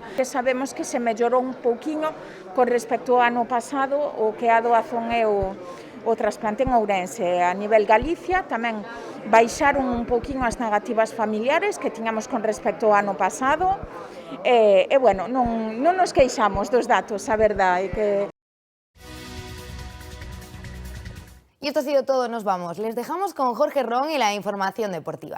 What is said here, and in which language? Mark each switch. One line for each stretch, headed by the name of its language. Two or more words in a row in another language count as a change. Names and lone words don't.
Galician: Que sabemos que se mellorou un pouquiño con respecto ao ano pasado o que a doazón é o trasplante en Ourense. A nivel Galicia tamén baixaron un pouquinho as negativas familiares que tiñamos con respecto ao ano pasado. Bueno, non nos queixamos dos datos, a verdade.
Spanish: Y esto ha sido todo, nos vamos. Les dejamos con Jorge Ron y la información deportiva.